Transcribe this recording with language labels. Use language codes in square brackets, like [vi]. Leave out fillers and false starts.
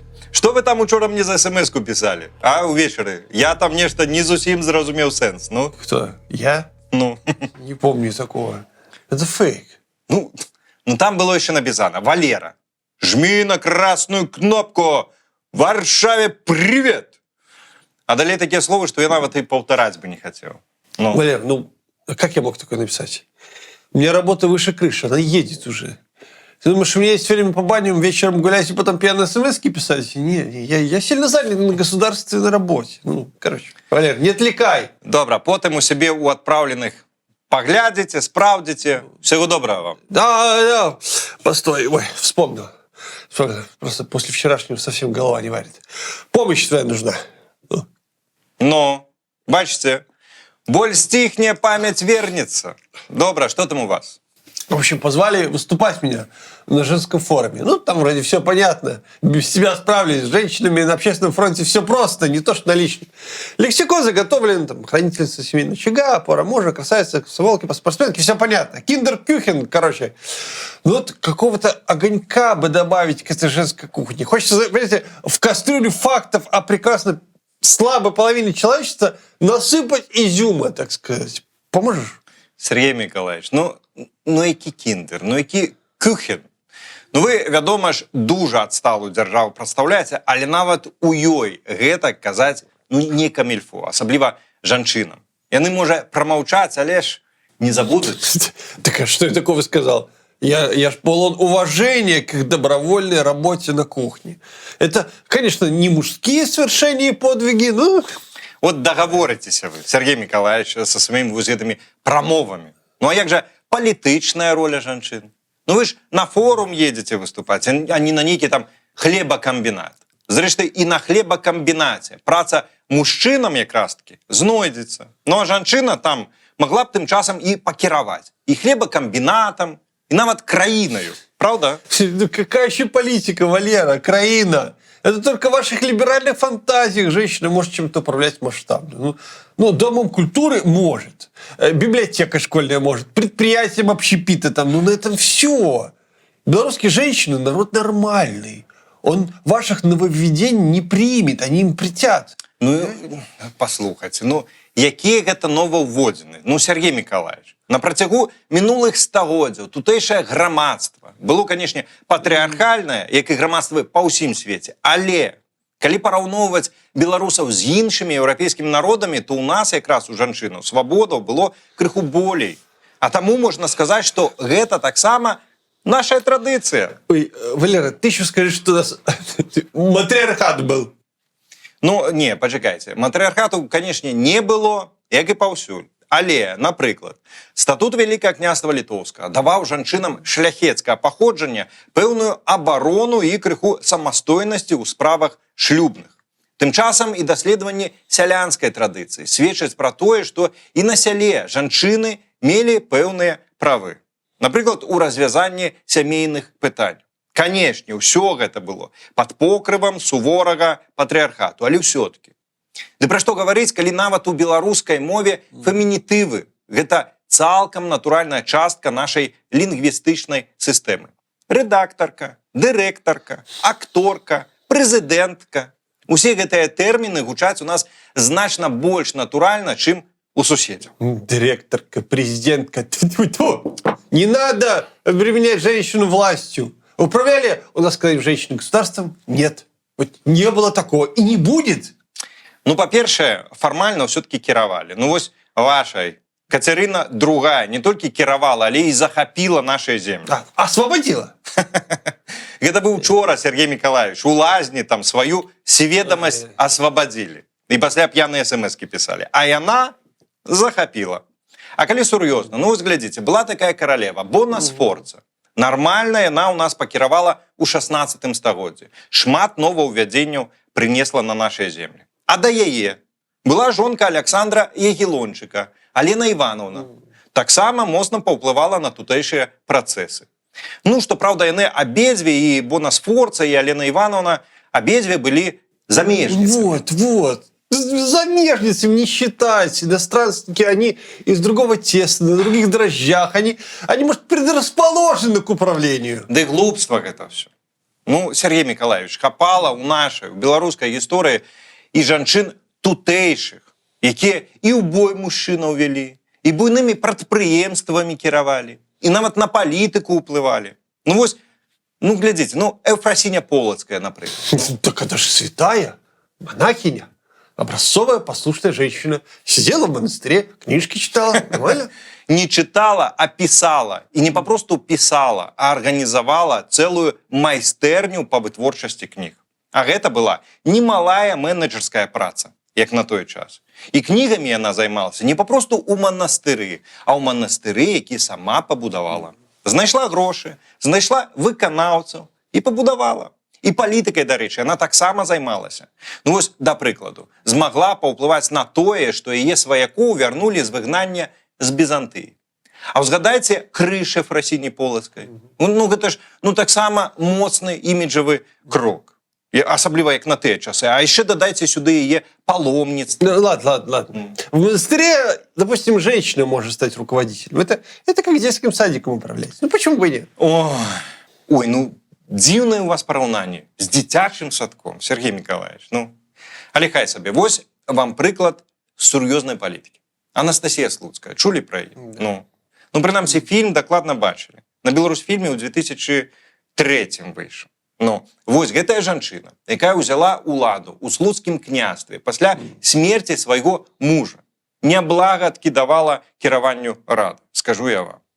[ru] Что вы там учора мне за смс-ку писали? [uk] А, увечері? [be] Я там нечто не зусім зразумел сенс. Ну? [ru] Кто? Я? Ну? Не помню такого. Это фейк. Ну, там было еще написано: Валера, жми на красную кнопку. Варшаве привет! А далее такие слова, что я навіть и повторять бы не хотел. Ну. Валер, как я мог такое написать? У меня работа выше крыши, она едет уже. Ты думаешь, у меня есть время по баням вечером гулять и потом пьяные смс-ки писать? Нет, я сильно занят на государственной работе. Валер, не отвлекай. [uk] Добре, потім у себе у відправлених поглядите, справдите. [ru] Всего доброго вам. Да. Постой, вспомнил. Просто после вчерашнего совсем голова не варит. Помощь твоя нужна. Ну, бачите, боль стихне, память вернется. Добре, что там у вас? В общем, позвали выступать меня на женском форуме. Там вроде все понятно. Без себя справились. С женщинами на общественном фронте все просто, не то что на личном. Лексикон заготовлен, хранительница семейного очага, опора мужа, красавица, комсомолки, спортсменки, все понятно. Киндер-кюхен, короче. Какого-то огонька бы добавить к этой женской кухне. Хочется, понимаете, в кастрюлю фактов о прекрасно слабой половине человечества насыпать изюма, так сказать. Поможешь? [uk] Сергій Миколаївич, який кіндер, який кюхен. [be] Ви, вядома ж, дуже адсталую дзяржаву прадстаўляеце, але нават у ёй гэта казаць не камільфо, асабліва жанчынам. Яны, можа, прамаўчаць, але ж не забудуць. [ru] Так а что я такого сказал? Я ж полон уважения к их добровольной работе на кухне. Это, конечно, не мужские свершения и подвиги, но... Вот договоритеся вы, Сергей Миколаевич, со своими [be] гэтымі прамовамі. А як жа палітычная роля жанчын? [ru] Вы ж на форум едете выступать, а не на нейкі там хлебакамбінат. [be] Зрэшты, і на хлебакамбінаце праца мужчынам якраз-таки знойдзецца. А жанчына там могла б тым часам і пакіраваць. І хлебакамбінатам, і нават краінаю. [ru] Правда? Какая еще политика, Валера? Краина. Это только в ваших либеральных фантазиях женщина может чем-то управлять масштабно. Домом культуры может. Библиотека школьная может. Предприятием общепита там. На этом все. Белорусские женщины народ нормальный. Он ваших нововведений не примет. Они им притят. [be] Послухайте, якія гэта новаўводзіны? Сергей Миколаевич, на працягу мінулых стагоддзяў тутэйшае грамадства было, канешне, патрыархальнае, як і грамадствы па ўсім свеце. Але, калі параўноўваць беларусаў з іншымі еўрапейскімі народамі, то ў нас якраз у жанчынаў свабодаў было крыху болей. А таму можна сказаць, што гэта таксама наша традыцыя. [ru] Ой, Валера, ты еще скажи, что у нас матрыархат был. [be] Не, пачакайце. Матрыархату, канешне, не было, як і паўсюль. Але, напрыклад, статут Вялікага княства Літоўскага даваў жанчынам шляхецкага паходжання пэўную абарону і крыху самастойнасці ў справах шлюбных. Тым часам і даследаванні сялянскай традыцыі сведчаць пра тое, што і на сяле жанчыны мелі пэўныя правы. Напрыклад, у развязанні сямейных пытань. Канешне, ўсё гэта было пад покрывам суворага патрыархату, але ўсё-таки. Ды пра што гаварыць, калі нават у беларускай мове фемінітывы – гэта цалкам натуральная частка нашай лінгвістычнай сістэмы. Рэдактарка, дырэктарка, акторка, прэзідэнтка. Усе гэтыя тэрміны гучаць у нас значна больш натуральна, чым у суседзяў. [ru] Директорка, президентка. Не надо обременять женщину властью. Управляли у нас когда-нибудь женщины государством? Нет. Не было такого. И не будет. [be] Па-першае, фармальна ўсё-таки кіравалі. Вашай Кацярына II не толькі кіравала, але і захапіла нашыя землі. [ru] Освободила. [be] Гэта быў учора, Сергей Миколаевич. У лазні там сваю сведамасць асвабадзілі. І пасля п'яныя смс-кі пісалі. А яна захапіла. А калі сур'ёзна, глядзіце, была такая каралева, Бона Сфорца. Нармальна яна ў нас пакіравала ў 16 стагоддзі. Шмат новаўвядзенняў прынесла на нашыя землі. А да яе была жонка Александра Ягелончыка, Алена Івановна. Таксама моцна паўплывала на тутэйшыя працэсы. Што, праўда, яны абедзве, і Бона Сфорца, і Алена Івановна, абедзве былі замежніцамі. Вот. [ru] Замежницами не считайте. Иностранцы, они из другого теста, на других дрожжах. Они может, предрасположены к управлению. Да и глупство это все. [be] Ну, Сергей Миколаевич, хапала у нашай, у беларускай гісторыі і жанчын тутэйшых, якія і ў бой мужчынаў вялі, і буйнымі прадпрыемствамі кіравалі, і нават на палітыку ўплывалі. Ну вось, ну глядзіце, ну Эўфрасіня Полацкая, напрыклад. [ru] Так это же святая, монахиня, образцовая, послушная женщина. Сидела в монастыре, книжки читала, нормально? Не читала, а писала. И не попросту писала, а организовала целую [be] майстэрню [ru] по [be] вытворчасці кніг. А гэта была немалая менеджерская праца, як на той час. І кнігамі яна займалася не попросту ў манастыры, а ў манастыры, які сама пабудавала. Знайшла грошы, знайшла выканаўцаў і пабудавала. І палітыкай, дарэчы, яна таксама займалася. Ну вось, да прыкладу, змагла паўплываць на тое, што яе сваякоў вярнулі з выгнання з Бізантыі. А ўзгадайце крыж Эўфрасіні Полацкай. Ну гэта ж таксама моцны іміджавы крок. Асабліва як на тыя часы. А яшчэ дадайце сюды яе паломніцтва. [ru] Ну, ладно. В монастыре, допустим, женщина может стать руководителем. Это как детским садиком управлять. Ну почему бы и нет? [be] Ой, ну дзіўнае у вас параўнанне з дзіцячым садком, Сергей Миколаевич. Ну, але хай сабе. Вось вам прыклад сур'ёзнай палітыкі. Анастасія Слуцкая. Чулі пра яе? Ну, прынамсі, фільм дакладна бачылі. На Беларусьфільме ў 2003 выйшаў. Ну, вось гэтая жанчына, якая ўзяла ўладу ў слуцкім княстве пасля смерці свайго мужа, няблага адкідавала кіраванню рад, скажу я вам.